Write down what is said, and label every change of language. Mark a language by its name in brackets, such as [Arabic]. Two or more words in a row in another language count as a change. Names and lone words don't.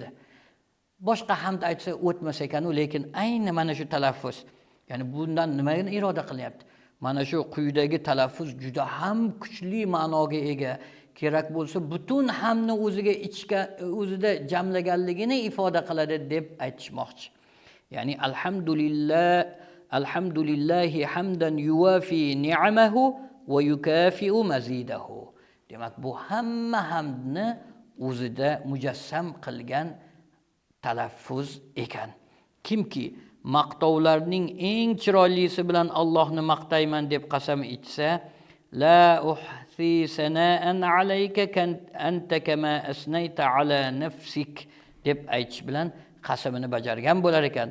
[Uzbek] Boshqa hamd aytsa o'tmas ekan-u, lekin ayni mana shu talaffuz, ya'ni bundan nimani iroda qilyapti? Mana shu quyidagi talaffuz juda ham kuchli ma'noga ega. Kerak bo'lsa butun hamdni o'zida jamlaganligini ifoda qiladi deb aytishmoqchi. [Arabic] Ya'ni الحمد لله حمدا يوافي نعمه ويكافئ مزيده. [Uzbek] Demak, bu hamma hamdni o'zida mujassam qilgan talaffuz ekan. Kimki maqtovlarning eng chiroylisi bilan Allohni maqtayman deb qasam ichsa, [Arabic] لا أحصي ثناء عليك أنت كما أثنيت على نفسك [Uzbek] deb aytish bilan qasamini bajargan bo'lar ekan.